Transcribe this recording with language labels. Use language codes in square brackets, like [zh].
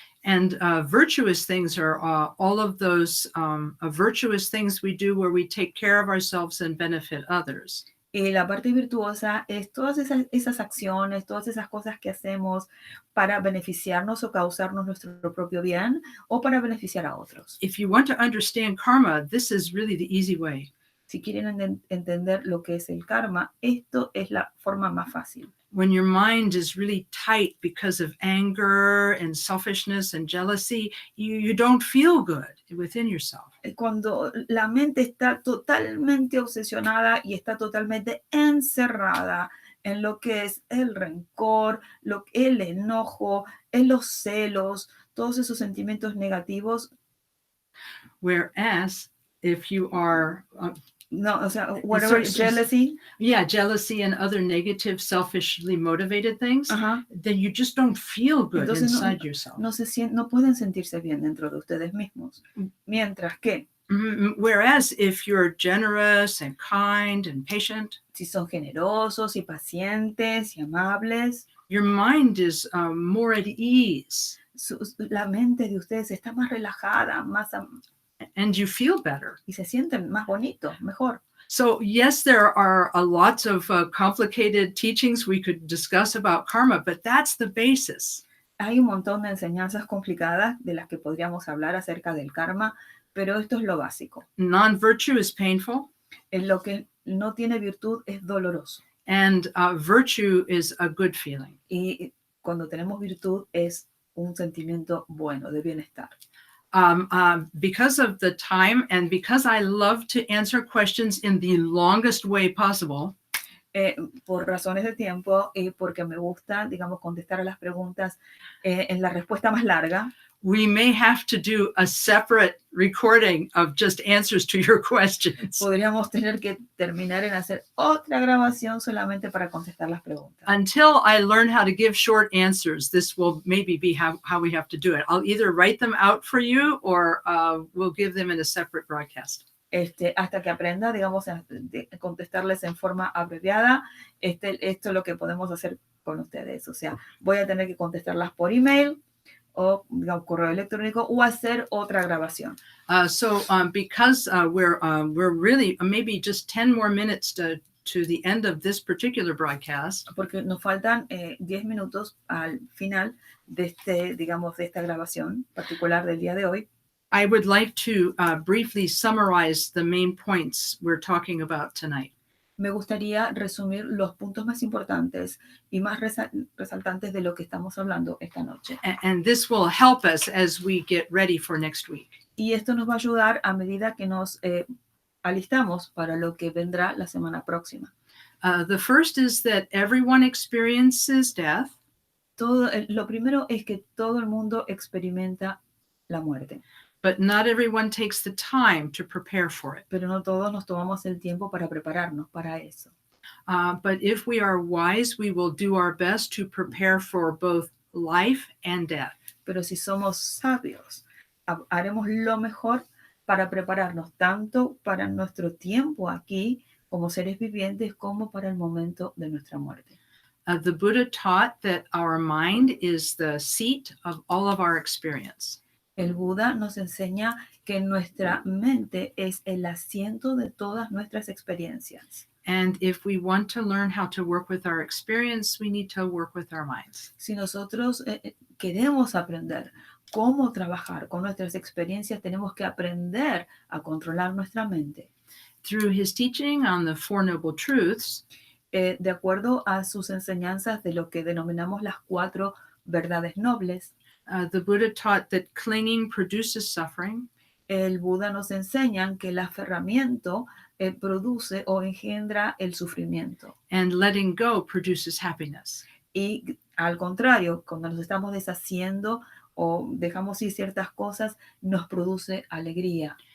[en] And virtuous things are all of those virtuous things we do where we take care of ourselves and benefit others. [es] Y la parte virtuosa es todas esas acciones, todas esas cosas que hacemos para beneficiarnos o causarnos nuestro propio bien o para beneficiar a otros. [en] If you want to understand karma, this is really the easy way. [es] Si quieren entender lo que es el karma, esto es la forma más fácil. [en] When your mind is really tight because of anger and selfishness and jealousy, you don't feel good within yourself. [es] Cuando la mente está totalmente obsesionada y está totalmente encerrada en lo que es el rencor, el enojo, en los celos, todos esos sentimientos negativos. [en] Whereas if you are [es] no, o sea, [en] whatever, jealousy. Yeah, jealousy and other negative, selfishly motivated things, then you just don't feel good. [es] Entonces, [en] inside yourself. [es] No pueden sentirse bien dentro de ustedes mismos. Mientras que, [en] whereas if you're generous and kind and patient, [es] si son generosos y pacientes y amables, [en] your mind is more at ease. [es] La mente de ustedes está más relajada, más [en] and you feel better. [es] Y se sienten más bonitos, mejor. [en] So yes, there are lots of complicated teachings we could discuss about karma, but that's the basis. [es] Hay un montón de enseñanzas complicadas de las que podríamos hablar acerca del karma, pero esto es lo básico. [en] Non-virtue is painful. [es] Lo que no tiene virtud es doloroso. [en] And virtue is a good feeling. [es] Y cuando tenemos virtud es un sentimiento bueno, de bienestar. [en] Because of the time and because I love to answer questions in the longest way possible. [es] Por razones de tiempo y porque me gusta, digamos, contestar a las preguntas en la respuesta más larga. [en] We may have to do a separate recording of just answers to your questions. [es] Podríamos tener que terminar en hacer otra grabación solamente para contestar las preguntas. [en] Until I learn how to give short answers, this will maybe be how we have to do it. I'll either write them out for you or we'll give them in a separate broadcast. [es] Hasta que aprenda, digamos, a contestarles en forma abreviada, esto es lo que podemos hacer con ustedes. O sea, voy a tener que contestarlas por email o digamos, correo electrónico o hacer otra grabación. [en] Because we're really maybe just 10 more minutes to the end of this particular broadcast. [es] Porque nos faltan 10 minutos al final de digamos, de esta grabación particular del día de hoy. [en] I would like to briefly summarize the main points we're talking about tonight. [es] Me gustaría resumir los puntos más importantes y más resaltantes de lo que estamos hablando esta noche. [en] And this will help us as we get ready for next week. [es] Y esto nos va a ayudar a medida que nos alistamos para lo que vendrá la semana próxima. [en] The first is that everyone experiences death. [es] Lo primero es que todo el mundo experimenta la muerte. [en] But not everyone takes the time to prepare for it. [es] Pero no todos nos tomamos el tiempo para prepararnos para eso. [en] But if we are wise, we will do our best to prepare for both life and death. [es] Pero si somos sabios, haremos lo mejor para prepararnos tanto para nuestro tiempo aquí como seres vivientes como para el momento de nuestra muerte. [en] The Buddha taught that our mind is the seat of all of our experience. [es] El Buda nos enseña que nuestra mente es el asiento de todas nuestras experiencias. [en] And if we want to learn how to work with our experience, we need to work with our minds. [es] Si nosotros queremos aprender cómo trabajar con nuestras experiencias, tenemos que aprender a controlar nuestra mente. [en] Through his teaching on the Four Noble Truths, [es] de acuerdo a sus enseñanzas de lo que denominamos las 4 verdades nobles, [en] the Buddha taught that clinging produces suffering. [es] El Buda nos enseña que el aferramiento produce o engendra el sufrimiento. [en] And letting go produces happiness. [es] Y al contrario, cuando nos estamos deshaciendo o dejamos ir ciertas cosas, nos produce alegría.